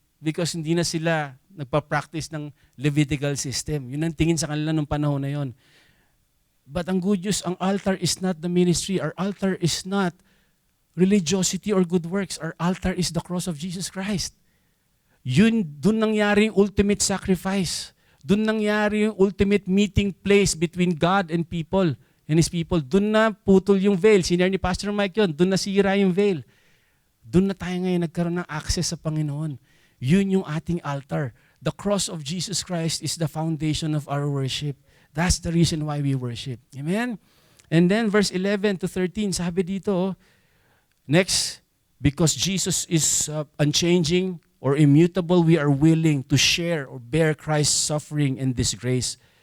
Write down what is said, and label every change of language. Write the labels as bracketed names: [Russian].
[Filipino] Because hindi na sila nagpa-practice ng Levitical system. Yun ang tingin sa kanila nung panahon na yon. [English] But ang good news, ang altar is not the ministry. Our altar is not religiosity or good works. Our altar is the cross of Jesus Christ. [Filipino] Doon nangyari yung [English] ultimate sacrifice. [Filipino] Doon nangyari yung [English] ultimate meeting place between God and people and His people. [Filipino] Doon na putol yung veil. Senior ni Pastor Mike yun. Doon nasira yung veil. Doon na tayo ngayon nagkaroon ng access sa Panginoon. Yun yung ating altar. [English] The cross of Jesus Christ is the foundation of our worship. That's the reason why we worship. Amen? And then verse 11 to 13, [Filipino] sabi dito, [English] next, because Jesus is unchanging or immutable, we are willing to share or bear Christ's suffering and disgrace.